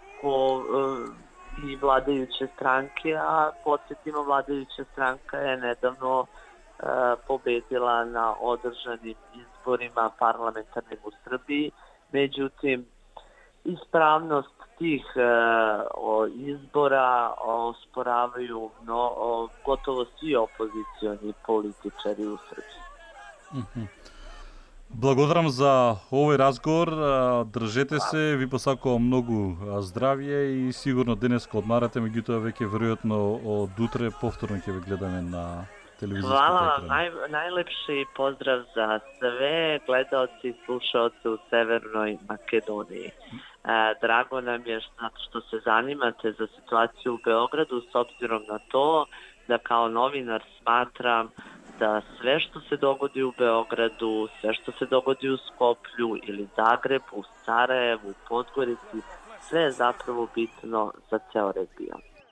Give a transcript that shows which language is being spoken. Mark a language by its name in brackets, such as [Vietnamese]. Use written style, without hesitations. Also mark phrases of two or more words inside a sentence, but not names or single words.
[Serbian] i vladajuće stranke, a podsjetimo, vladajuća stranka je nedavno pobedila na održanim izborima parlamentarnim u Srbiji. Međutim, ispravnost tih izbora osporavaju gotovo svi opozicioni političari u Srbiji. [Macedonian] Благодарам за овој разговор. Држете се, ви посакувам многу здравје и сигурно денеска одмарате, меѓутоа веќе веројатно од утре повторно ќе ве гледаме на телевизиските екрани. [Serbian] Hvala vam, najlepši pozdrav za sve gledaoci i slušaoce u Severnoj Makedoniji. Drago nam je što se zanimate za situaciju u Beogradu, s obzirom na to da kao novinar smatram da sve što se dogodi u Beogradu, sve što se dogodi u Skoplju ili Zagrebu, Sarajevu, Podgorici, sve je zapravo bitno za ceo region.